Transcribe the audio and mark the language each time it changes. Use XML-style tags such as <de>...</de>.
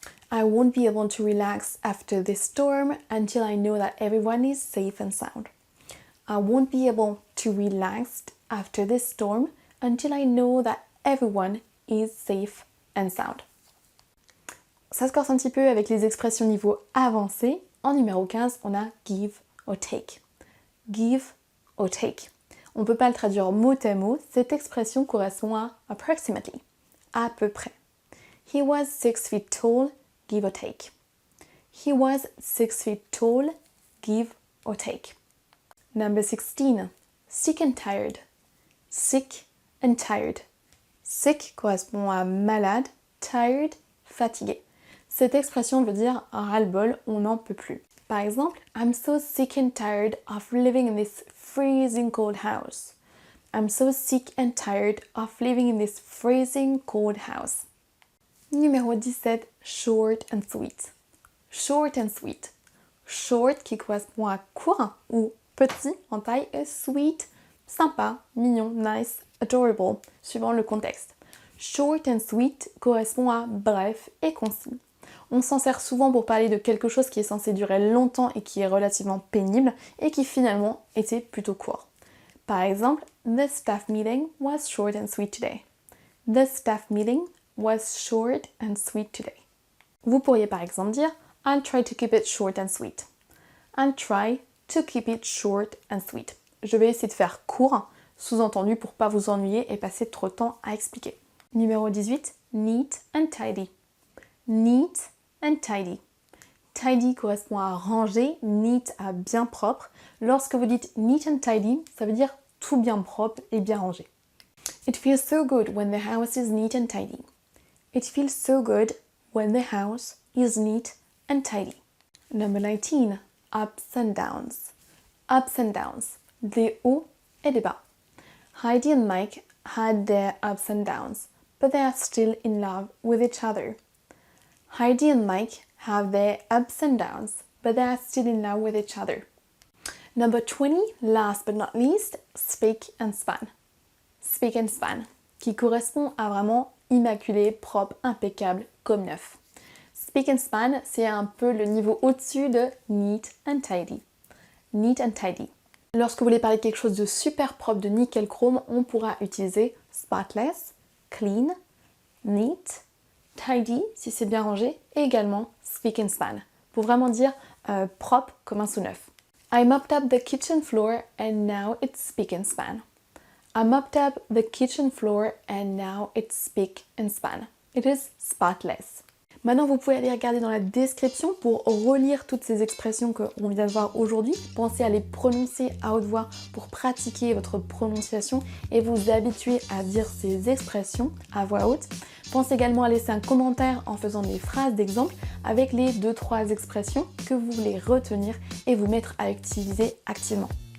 <en>I won't be able to relax after this storm until I know that everyone is safe and sound. I won't be able to relax after this storm until I know that everyone is safe and sound.</en> <fr>Ça se corse un petit peu avec les expressions niveau avancé. En numéro 15, on a</fr> <en>give or take. Give or take.</en> <fr>On ne peut pas le traduire mot à mot, cette expression correspond à approximately, à peu près.</fr> <en>He was 6 feet tall, give or take. He was 6 feet tall, give or take. Number 16, sick and tired. Sick and tired.</en> <fr>Sick correspond à malade, tired, fatigué. Cette expression veut dire ras-le-bol, on n'en peut plus. Par exemple,</fr> <en>I'm so sick and tired of living in this freezing cold house. I'm so sick and tired of living in this freezing cold house.</en> <fr>Numéro 17,</fr> <en>short and sweet. Short and sweet.</en> <fr>Short qui correspond à court ou petit en taille et sweet, sympa, mignon, nice, adorable, suivant le contexte.</fr> <en>Short and sweet</en> <fr>correspond à bref et concis. On s'en sert souvent pour parler de quelque chose qui est censé durer longtemps et qui est relativement pénible et qui finalement était plutôt court. Par exemple,</fr> <en>the staff meeting was short and sweet today. The staff meeting was short and sweet today.</en> <fr>Vous pourriez par exemple dire</fr> <en>I'll try to keep it short and sweet. I'll try to keep it short and sweet.</en> <fr>Je vais essayer de faire court, sous-entendu pour pas vous ennuyer et passer trop de temps à expliquer. Numéro 18,</fr> <en>neat and tidy. Neat and tidy.</en> <fr>Tidy correspond à ranger, neat à bien propre. Lorsque vous dites</fr> <en>neat and tidy,</en> <fr>ça veut dire tout bien propre et bien rangé.</fr> <en>It feels so good when the house is neat and tidy. It feels so good when the house is neat and tidy. Number 19, ups and downs. Ups and downs.</en> <fr>Des hauts et des bas.</fr> <en>Heidi and Mike had their ups and downs, but they are still in love with each other. Heidi and Mike have their ups and downs, but they are still in love with each other. Number 20, last but not least, spick and span. Spick and span,</en> <fr>qui correspond à vraiment immaculé, propre, impeccable, comme neuf.</fr> <en>Spick and span,</en> <fr>c'est un peu le niveau au-dessus de</fr> <en>neat and tidy. Neat and tidy.</en> <fr>Lorsque vous voulez parler de quelque chose de super propre, de nickel chrome, on pourra utiliser spotless, clean, neat, tidy, si c'est bien rangé, et également</fr> <en>spick and span,</en> <fr>pour vraiment dire propre comme un sous-neuf.</fr> <en>I mopped up the kitchen floor and now it's spick and span. I mopped up the kitchen floor and now it's spick and span. It is spotless.</en> <fr>Maintenant, vous pouvez aller regarder dans la description pour relire toutes ces expressions qu'on vient de voir aujourd'hui. Pensez à les prononcer à haute voix pour pratiquer votre prononciation et vous habituer à dire ces expressions à voix haute. Pensez également à laisser un commentaire en faisant des phrases d'exemple avec les 2-3 expressions que vous voulez retenir et vous mettre à utiliser activement.</fr>